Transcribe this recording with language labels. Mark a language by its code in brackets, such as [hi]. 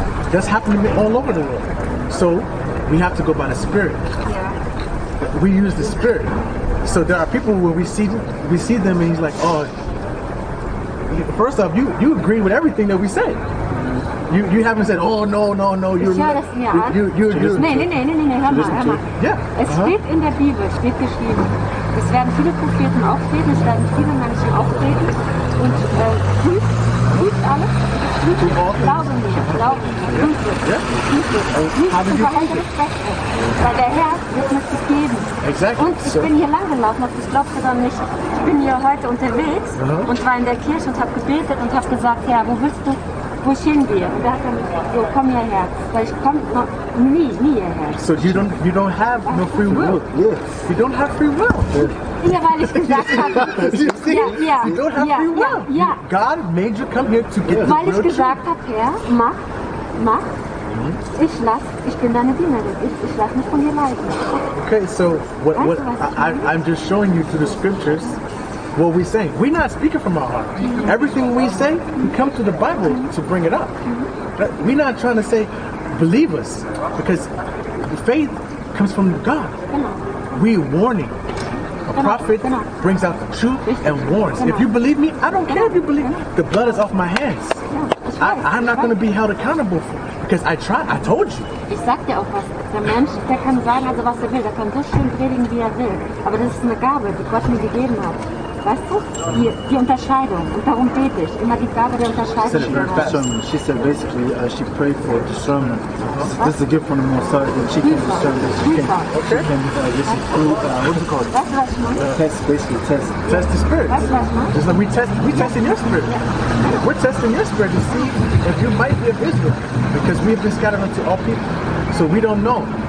[en] That's happening all over the world. So we have to go by the spirit. we use the Spirit. So there are people where we see them and he's like, oh, first off, you agree with everything that we say. You haven't said, oh, no, you're [de] Ich höre es mir an. Nee, hör mal. [en] Yeah. [de] Es steht in der Bibel, steht geschrieben, es werden viele Propheten auftreten, es werden viele Menschen auftreten und prüft alles, glaube mir, prüft es, nicht zu verhindern das Beste, weil der Herr wird mir das geben. [en] Exactly. [de] Und ich bin hier lang gelaufen, das glaubst du dann nicht, ich bin hier heute unterwegs und war in der Kirche und habe gebetet und habe gesagt, Herr, wo ich hingehe. Und er hat dann so, komm hierher. Weil ich komme noch nie hierher. [en] So you don't have no free will. Yes. You don't have free will. [de] Ja, weil ich gesagt habe. [en] You see? You don't have free will. [de] Ja. [en] God made you come here to get the [de] Weil ich [en] real [de] gesagt habe, Herr, mach. Ich bin deine Dienerin. Ich lass mich von dir leiten. [en] Okay, so I'm just showing you through the scriptures what we say. We're not speaking from our heart. Everything we say, we come to the Bible to bring it up. We're not trying to say, believe us, because faith comes from God. We're warning. A prophet brings out the truth and warns. If you believe me, I don't care if you believe me. The blood is off my hands. I'm not going to be held accountable for it, because I told you. [de] Ich sag dir auch was. Der Mensch, der kann sagen, also was er will. Der kann so schön predigen, wie er will. Aber das ist eine Gabe, die Gott mir gegeben hat. Weißt du? Die Unterscheidung. Und darum bete ich. Immer die Gabe der Unterscheidung. [en] She said basically she prayed for discernment. This is a gift from the Most High that she can discern that she can listen through what's it called? [de] Weißt du, was ich meine? [en] Test the spirit. [de] Weißt du, was ich meine? [en] Just like we testing your spirit. We're testing your spirit to see if you might be of Israel, because we have been scattered unto all people. So we don't know.